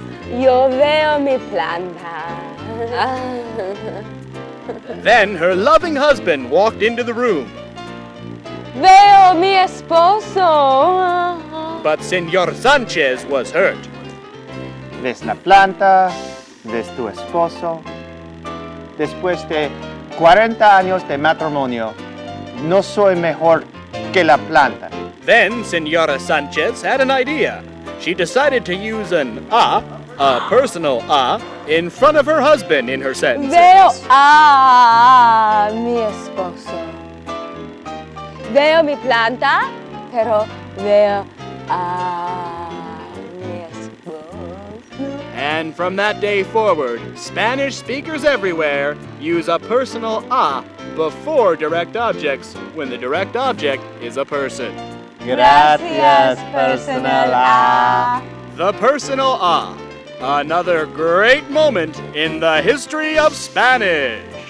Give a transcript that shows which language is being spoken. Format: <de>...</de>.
<es>Yo veo mi planta.</es> <en>Then her loving husband walked into the room.</en> <es>Veo mi esposo.</es> <en>But Señor Sanchez was hurt.</en> <es>¿Ves la planta? ¿Ves tu esposo? Después de 40 años de matrimonio, no soy mejor que la planta.</es> <en>Then Señora Sanchez had an idea. She decided to use an a personal a, in front of her husband in her sentences.</en> <es>Veo a mi esposo. Veo mi planta, pero veo a mi esposo.</es> <en>And from that day forward, Spanish speakers everywhere use a personal a before direct objects when the direct object is a person.</en> <es>Gracias, personal a.</es> <en>The personal a. Another great moment in the history of Spanish.</en>